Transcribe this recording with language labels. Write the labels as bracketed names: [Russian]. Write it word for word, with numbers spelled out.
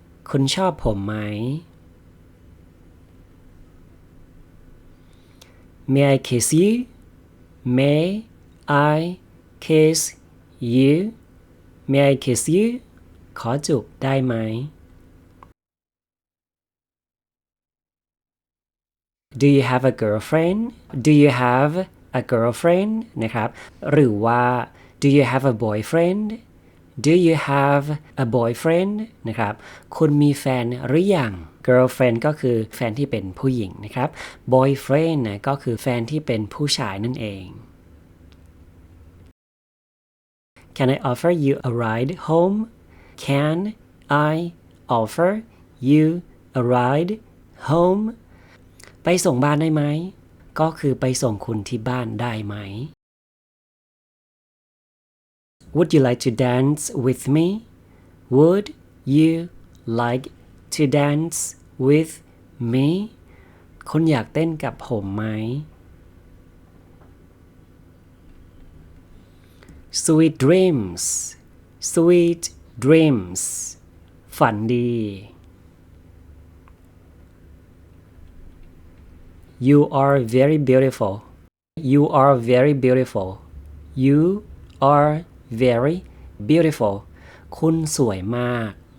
[Thai] คุณชอบผมไหม [English] May I kiss you? May I kiss you? May I kiss you? [Thai] ขอจูบได้ไหม [English] Do you have a girlfriend? Do you have a girlfriend? [Thai] นะครับหรือว่า [English] Do you have a boyfriend? Do you have a boyfriend? [Thai] นะครับคุณมีแฟนหรือยังgirlfriend ก็คือแฟนที่เป็นผู้หญิงนะครับ boyfriend นะก็คือแฟนที่เป็นผู้ชายนั่นเอง [English] Can I offer you a ride home? Can I offer you a ride home? [Thai] ไปส่งบ้านได้ไหมก็คือไปส่งคุณที่บ้านได้ไหม [English] Would you like to dance with me? Would you like to dance with me [Thai] คุณอยากเต้นกับผมไหม [English] Sweet dreams Sweet dreams [Thai] ฝันดี [English] You are very beautiful You are very beautiful You are very beautiful [Thai] คุณสวยมาก